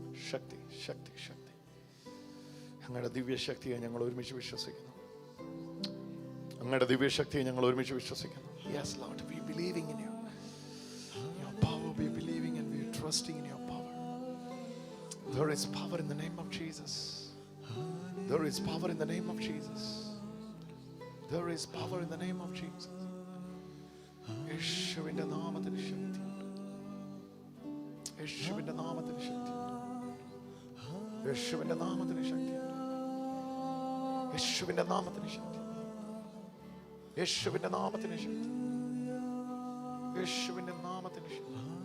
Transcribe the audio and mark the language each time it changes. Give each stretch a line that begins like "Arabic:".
Malayalam: ശക്തി ശക്തി ശക്തി, അങ്ങയുടെ ദിവ്യശക്തിയെ ഞങ്ങൾ ഒരുമിച്ച് വിശ്വസിക്കുന്നു. അങ്ങയുടെ ദിവ്യശക്തിയെ ഞങ്ങൾ ഒരുമിച്ച് വിശ്വസിക്കുന്നു.
English: Yes Lord, we believing in you. Your power, we believing and we are trusting in your power. There is power in the name of Jesus. There is power in the name of Jesus. There is power in the name of Jesus.
Malayalam: യേശുവിന്റെ നാമത്തിൽ ശക്തിയുണ്ട്, യേശുവിന്റെ നാമത്തിൽ ശക്തിയുണ്ട്, യേശുവിന്റെ നാമത്തിന് ശക്തിയുണ്ട്, യേശുവിന്റെ നാമത്തിന് ശക്തി, യേശുവിന്റെ നാമത്തിന് ശക്തി, യേശുവിന്റെ നാമത്തിന് ശക്തി.